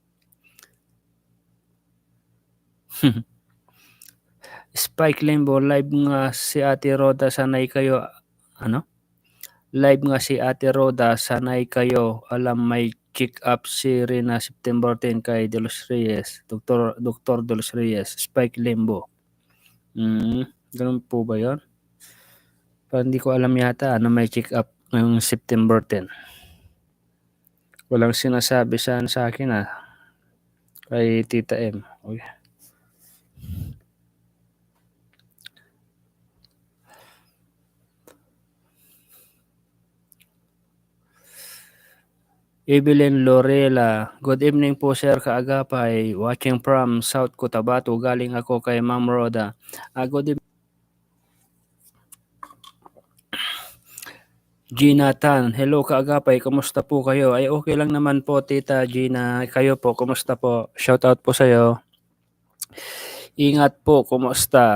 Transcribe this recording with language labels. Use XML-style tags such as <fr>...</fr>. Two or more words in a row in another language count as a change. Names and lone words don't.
<tl>Spike Limbo, live nga si Ate Roda, sanay kayo. Ano? Live nga si Ate Roda, sanay kayo. Alam may check-up si Rina September 10 kay De Los Reyes. Dr. De Los Reyes. Spike Limbo. Ganun po ba yun? Parang hindi ko alam yata na may check-up ngayong September 10. Walang sinasabi sa akin kay Tita M. Okay. Evelyn Lorela,</tl> <en>good evening</en> <tl>po sir kaagapay,</tl> <en>watching from</en> <tl>South Cotabato, galing ako kay Ma'am Roda.</tl> <en>Good evening.</en> <tl>Gina Tan, hello kaagapay, kumusta po kayo? Ay okay lang naman po Tita Gina, kayo po, kumusta po?</tl> <en>Shout out</en> <tl>po sa'yo. Ingat po, kumusta?</tl>